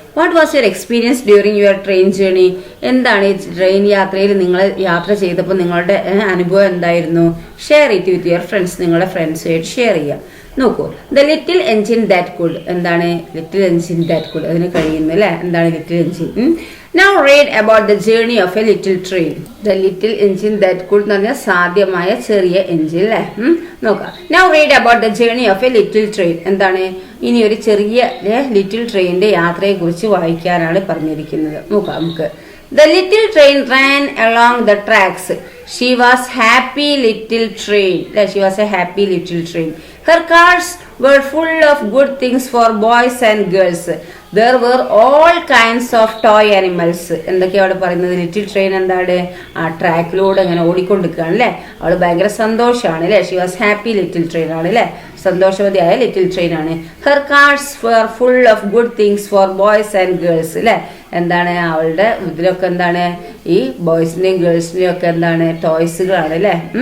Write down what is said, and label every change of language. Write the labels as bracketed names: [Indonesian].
[English] What was your experience during your train journey? [Malayalam] എന്താണ് ഈ train യാത്രയിൽ നിങ്ങൾ യാത്ര ചെയ്തപ്പോൾ നിങ്ങളുടെ അനുഭവം എന്തായിരുന്നു? [English] Share it with your friends. [Malayalam] നിങ്ങളുടെ ഫ്രണ്ട്സുമായിട്ട് ഷെയർ ചെയ്യുക. നോക്കൂ, [English] The little engine that could. [Malayalam] എന്താണ്? [English] little engine that could, [Malayalam] അതിന് കഴിയുന്നു അല്ലേ. എന്താണ് little engine? [English] Now read about the journey of a little train. [Malayalam] The little engine that could എന്ന് പറഞ്ഞാൽ സാധ്യമായ ചെറിയ എൻജിൻ അല്ലേ. നോക്കാം. [English] Now read about the journey of a little train. [Malayalam] എന്താണ്? ഇനി ഒരു ചെറിയ ലിറ്റിൽ ട്രെയിനിന്റെ യാത്രയെ കുറിച്ച് വായിക്കാനാണ് പറഞ്ഞിരിക്കുന്നത്. നോക്കാം നമുക്ക്. [English] The little train ran along the tracks. She was happy little train. She was a happy little train. Her cars were full of good things for boys and girls. There were all kinds of toy animals. [Malayalam] എന്തൊക്കെയാണ് അവിടെ പറയുന്നത്? Little train എന്താണ്? ആ ട്രാക്കിലൂടെ അങ്ങനെ ഓടിക്കൊണ്ടിരിക്കുകയാണ് അല്ലേ. അവൾ ഭയങ്കര സന്തോഷമാണ് അല്ലേ. [English] she was happy little train [Malayalam] ആണ് അല്ലേ, സന്തോഷവതിയായ ലിറ്റിൽ ട്രെയിൻ ആണ്. [English] her cars were full of good things for boys and girls [Malayalam] അല്ലേ. എന്താണ്? അവളുടെ ഇതിലൊക്കെ എന്താണ്? ഈ ബോയ്സിന്റെയും ഗേൾസിന്റെയും ഒക്കെ എന്താണ്? ടോയ്സുകളാണ് അല്ലേ.